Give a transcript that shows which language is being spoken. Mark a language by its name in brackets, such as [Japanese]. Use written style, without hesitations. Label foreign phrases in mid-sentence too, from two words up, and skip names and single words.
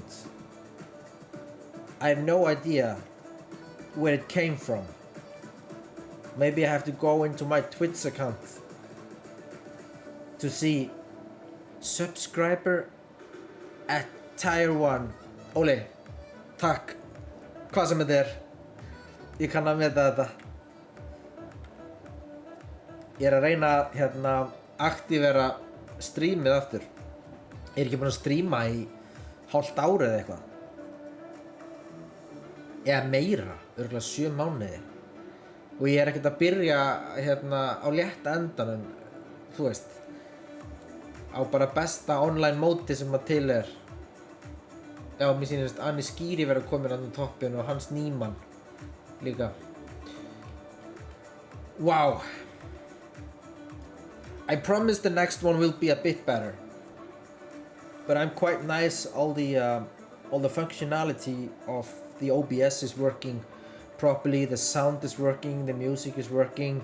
[English] I have no idea where it came from. Maybe I have to go into my Twitch account to see. Subscriber at Tier 1. [Icelandic] Ole, takk. Hvað sem þetta er. Ég kann að meta þetta. Ég er að reyna að aktivera streamið aftur. Ég er ekki búinn að streama í hálft ár eða eitthvað. Eða meira, örugglega 7 mánuði. Og ég er ekkert að byrja á létta endanum, þú veist. Á bara besta online móti sem að til er. Já, mér sýnist Anni Skýri vera komin á toppinn og Hans Nýmann líka. [English] Wow. I promise the next one will be a bit better. But I'm quite nice. All the functionality of the OBS is working properly. The sound is working. The music is working.